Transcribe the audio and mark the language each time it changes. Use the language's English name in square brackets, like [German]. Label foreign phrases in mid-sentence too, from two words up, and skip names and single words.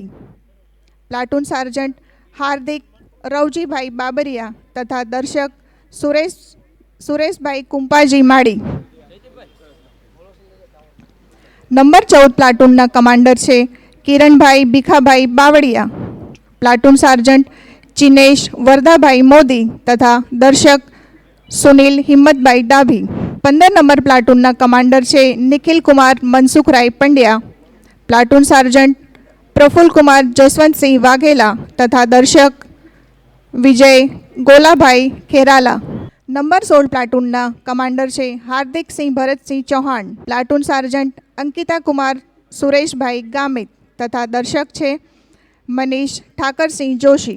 [Gujarati] પ્લાટૂન સાર્જન્ટ હાર્દિક રવજીભાઈ બાબરિયા તથા દર્શક સુરેશભાઈ કુંપાજી માળી। નંબર 14 પ્લાટૂનના કમાન્ડર છે કિરણભાઈ ભીખાભાઈ બાવળિયા। પ્લાટૂન સાર્જન્ટ ચિનેશ વરદાભાઈ મોદી તથા દર્શક સુનીલ હિમ્મતભાઈ ડાભી। 15 નંબર પ્લાટૂનના કમાન્ડર છે નિખિલ કુમાર મનસુખરાય પંડ્યા, પ્લાટૂન સાર્જન્ટ પ્રફુલ્લ કુમાર જસવંતસિંહ વાઘેલા તથા દર્શક વિજય ગોલાભાઈ ખેરાલા। નંબર 16 પ્લાટૂનના કમાન્ડર છે હાર્દિકસિંહ ભરતસિંહ ચૌહાણ, પ્લાટૂન સાર્જન્ટ અંકિતા કુમાર સુરેશભાઈ ગામિત તથા દર્શક છે મનીષ ઠાકરસિંહ જોશી।